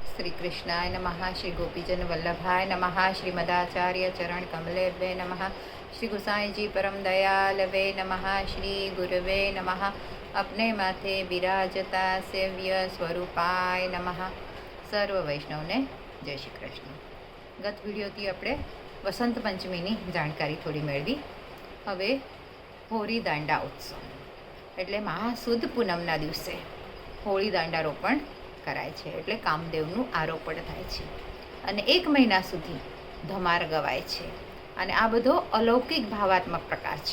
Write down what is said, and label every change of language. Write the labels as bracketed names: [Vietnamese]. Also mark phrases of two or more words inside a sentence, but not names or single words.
[Sanskrit] श्री कृष्णाय नमः, श्री गोपीजन वल्लभाय नमः, श्री मदाचार्य चरण कमलेभ्ये नमः, श्री गुसाई जी परम दयालवे नमः, श्री गुरुवे नमः, [Hindi] अपने माथे बिराजता [Sanskrit] सेव्य स्वरूपाय नमः। [Gujarati] સર્વ વૈષ્ણવને જય શ્રી કૃષ્ણ। ગત વિડિયોથી આપણે વસંત પંચમીની જાણકારી થોડી મેળવી। હવે હોળી દાંડા ઉત્સવ એટલે મહાસુદ પૂનમના દિવસે હોળી દાંડા રોપણ કરાય છે, એટલે કામદેવનું આરોપણ થાય છે અને 1 મહિના સુધી ધમાર ગવાય છે અને આ બધો અલૌકિક ભાવાત્મક પ્રકાર છે।